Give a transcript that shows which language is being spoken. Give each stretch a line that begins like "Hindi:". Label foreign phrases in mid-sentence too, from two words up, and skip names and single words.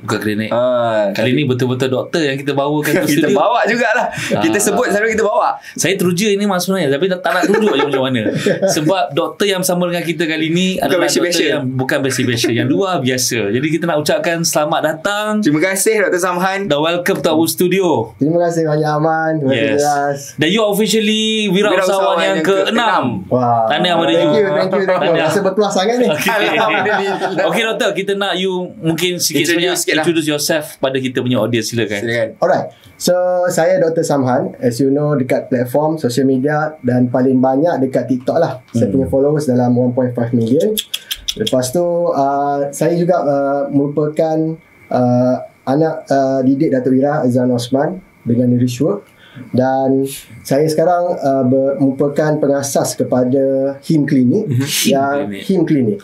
Malay: Kali ni betul-betul doktor yang kita bawakan ke studio. Kita bawa jugalah. Kita sebut selalu kita bawa. Saya teruja ini maksudnya, tapi tak nak tunjuk je macam mana. Sebab doktor yang bersama dengan kita kali ni adalah doktor yang bukan biasa-biasa, yang luar biasa. Jadi kita nak ucapkan selamat datang. Terima kasih Dr. Samhan.
English: Dan welcome to our studio.
Malay: Terima kasih banyak Aman. Yes. Dan
English: you officially
Malay: Wirausahawan yang ke-6. Wah. Tahniah pada you.
English: Thank you.
Malay: Rasa berpuas sangat ni. Okay doktor, kita nak you mungkin sikit sebanyak
English: introduce yourself
Malay: pada kita punya audience. Silakan. Alright. So saya Dr.
English: Samhan, as you know,
Malay: dekat platform
English: social media
Malay: dan paling banyak dekat TikTok lah. Saya punya followers dalam 1.5 million. Lepas tu saya juga merupakan anak didik Datuk Ira Azan Osman dengan Rishwork. Dan saya sekarang merupakan pengasas kepada HIM Clinic HIM Clinic.